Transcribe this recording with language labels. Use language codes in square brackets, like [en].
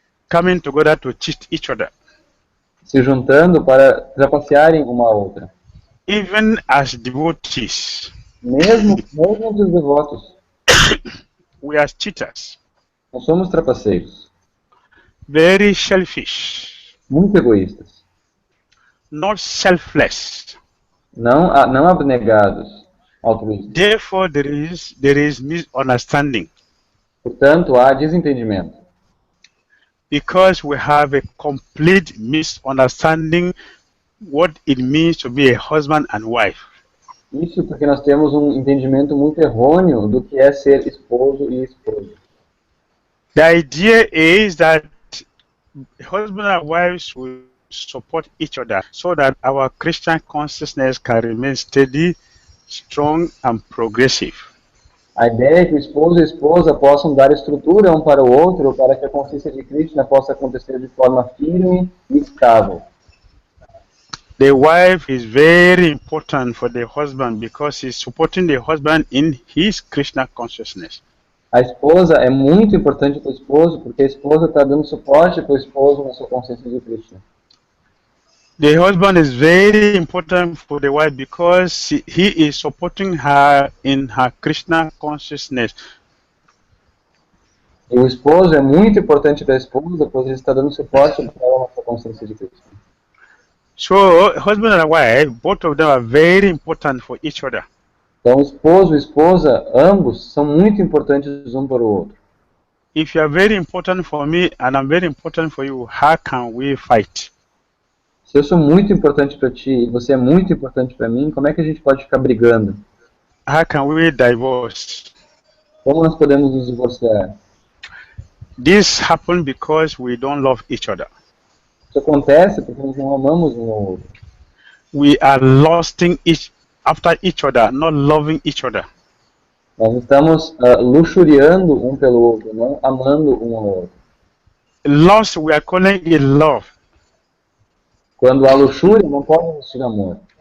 [en] Coming together to cheat each other. [pt] Se juntando para trapacearem uma a outra. [en] Even as devotees. [pt] Mesmo entre os devotos. [en] We are cheaters. [pt] Nós somos trapaceiros. [en] Very selfish. [pt] Muito egoístas. [en] Not selfless. [pt] Não abnegados. Altruístas. [en] Therefore, there is misunderstanding. [pt] Portanto, há desentendimento. [en] Because we have a complete misunderstanding what it means to be a husband and wife. [pt] Isso porque nós temos um entendimento muito errôneo do que é ser esposo e esposa. [en] The idea is that husband and wives will support each other so that our Christian consciousness can remain steady, strong and progressive. [pt] A ideia é que o esposo e a esposa possam dar estrutura um para o outro para que a consciência de Krishna possa acontecer de forma firme e estável. [en] The wife is very important for the husband because he's supporting the husband in his Krishna consciousness. [pt] A esposa é muito importante para o esposo porque a esposa está dando suporte para o esposo na sua consciência de Krishna. [en] The husband is very important for the wife because he is supporting her in her Krishna consciousness. [pt] E o esposo é muito importante para a esposa, pois ele está dando suporte para ela na consciência de Cristo. [en] So husband and wife, both of them are very important for each other. [pt] Então, esposo e esposa, ambos, são muito importantes um para o outro. [en] If you are very important for me and I'm very important for you, how can we fight? [pt] Se eu sou muito importante para ti e você é muito importante para mim, como é que a gente pode ficar brigando? [en] How can we divorce? [pt] Como nós podemos nos divorciar? [en] This happened because we don't love each other. [pt] Isso acontece porque nós não amamos um ao outro. [en] We are lusting after each other, not loving each other. [pt] Nós estamos luxuriando um pelo outro, não amando um ao outro. [en] Lust, we are calling it love. [pt] Quando há luxúria, não pode existir amor.